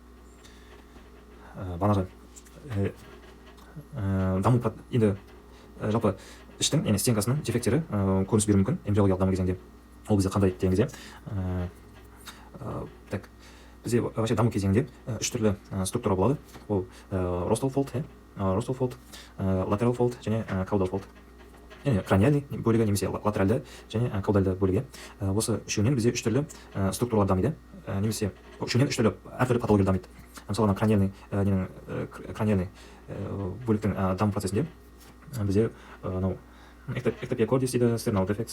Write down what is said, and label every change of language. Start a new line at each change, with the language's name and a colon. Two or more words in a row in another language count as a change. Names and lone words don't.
Kazakh: Даму енді жалпы іштің, яғни стенкасының дефекттері көрініс беруі мүмкін эмбриологиялық даму кезеңде. Ол бізде қандай деген кезде? Бізде вообще даму кезеңінде 3 түрлі структура болады.
English: Ол rostral fold, lateral fold және caudal fold.
Kazakh: Яғни краниальный бөлігі немесе латеральды және каудальды бөлігі. Осы үшеуінен бізде 3 түрлі структуралар дамиды. Немесе үшеуінен 3 түрлі әртүрлі патологиялар дамиды. Мысалы, краниальный бөліктің даму процесінде бізде эктопиокордис дейді, стернал дефекс.